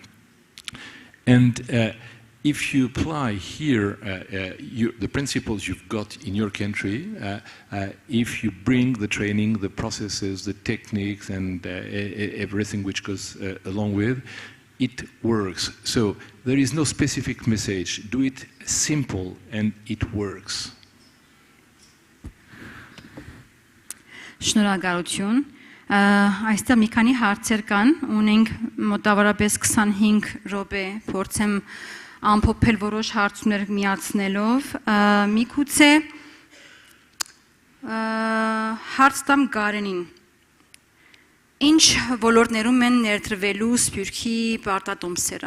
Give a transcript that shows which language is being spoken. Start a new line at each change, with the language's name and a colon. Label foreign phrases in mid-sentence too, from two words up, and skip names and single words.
English: And if you apply here the principles you've got in your country, if you bring the training, the processes, the techniques, and everything which goes along with, it works. So there is no specific message. Do it simple and it works.
Armenian: Շնորհակալություն։ Այստեղ մի քանի հարցեր կան, ունենք մոտավորապես 25 րոպե, փորձեմ ամփոփել որոշ հարցումներ միացնելով։ Միգուցե հարց տամ Գարենին։ Ինչ ոլորտներում են ներդրվելու Սփյուռքի պարտատոմսերը։